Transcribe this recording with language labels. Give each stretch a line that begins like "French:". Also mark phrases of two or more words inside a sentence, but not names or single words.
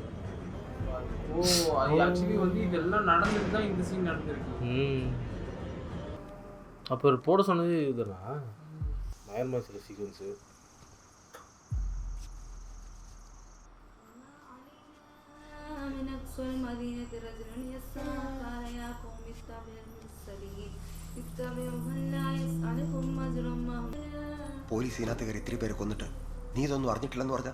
Tamil: அது ஆக்சுவலி வந்து இதெல்லாம் நடந்துட்டு தான் இந்த சீன் நடந்திருக்கு. அப்போ ஒரு போட சொன்னது இதுதானா? பயங்கரமாக சில சீக்வன்ஸு.
Malayalam: പോലീസ് ഇതിനകത്ത് കയറി ഇത്തിരി പേരെ കൊന്നിട്ട് നീ ഇതൊന്നും അറിഞ്ഞിട്ടില്ലെന്ന് പറഞ്ഞാൽ?